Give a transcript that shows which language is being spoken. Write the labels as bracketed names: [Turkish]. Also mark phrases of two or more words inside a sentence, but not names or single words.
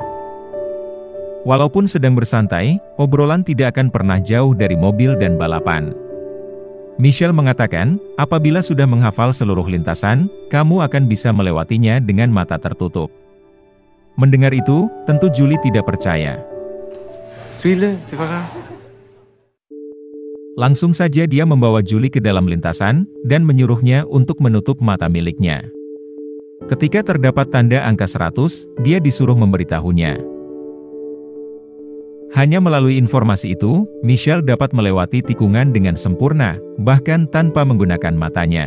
[Indonesian] Walaupun sedang bersantai, obrolan tidak akan pernah jauh dari mobil dan balapan. Michelle mengatakan, apabila sudah menghafal seluruh lintasan, kamu akan bisa melewatinya dengan mata tertutup. Mendengar itu, tentu Julie tidak percaya. [French] Suis-le, tu verras. [Indonesian] Langsung saja dia membawa Julie ke dalam lintasan, dan menyuruhnya untuk menutup mata miliknya. Ketika terdapat tanda angka 100, dia disuruh memberitahunya. Hanya melalui informasi itu, Michelle dapat melewati tikungan dengan sempurna, bahkan tanpa menggunakan matanya.